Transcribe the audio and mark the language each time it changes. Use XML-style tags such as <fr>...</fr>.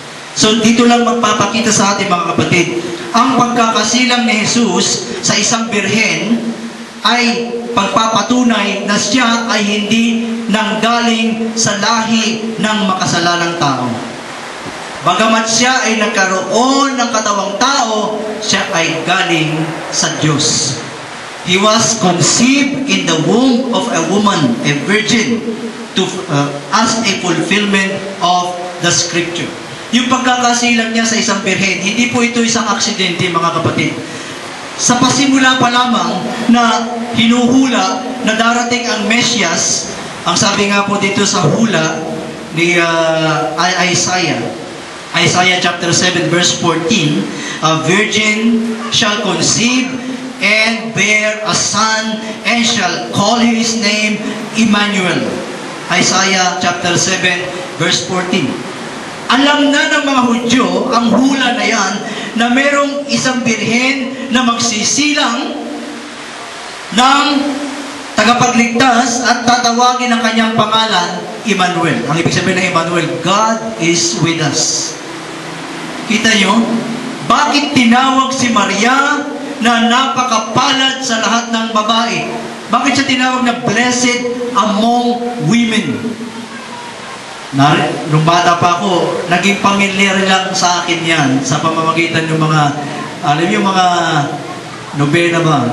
<tl>So, dito lang magpapakita sa ating mga kapatid, ang pagkakasilang ni Jesus sa isang birhen ay pagpapatunay na siya ay hindi nanggaling sa lahi ng makasalanang tao. Bagamat siya ay nagkaroon ng katawang tao, siya ay galing sa Diyos.</tl> <en>He was conceived in the womb of a woman, a virgin, as a fulfillment of the Scripture.</en> <tl>Yung pagkakasilang niya sa isang birhen, hindi po ito isang aksidente, mga kapatid. Sa pasimula pa lamang na hinuhula na darating ang Mesyas, ang sabi nga po dito sa hula ni Isaiah chapter 7 verse 14,</tl> <en>a virgin shall conceive and bear a son and shall call his name Emmanuel. Isaiah chapter 7 verse 14.</en> <tl>Alam na ng mga Hudyo ang hula na yan na merong isang birhen na magsisilang ng tagapagligtas at tatawagin ang kanyang pangalan, Emmanuel. Ang ibig sabihin ng Emmanuel,</tl> <en>God is with us.</en> <tl>Kita nyo? Bakit tinawag si Maria na napakapalad sa lahat ng babae? Bakit siya tinawag na</tl> <en>blessed among women?</en> <tl>Nung bata pa ako, naging pamilyar lang sa akin yan sa pamamagitan ng mga, alam yung mga nobena ba?</tl>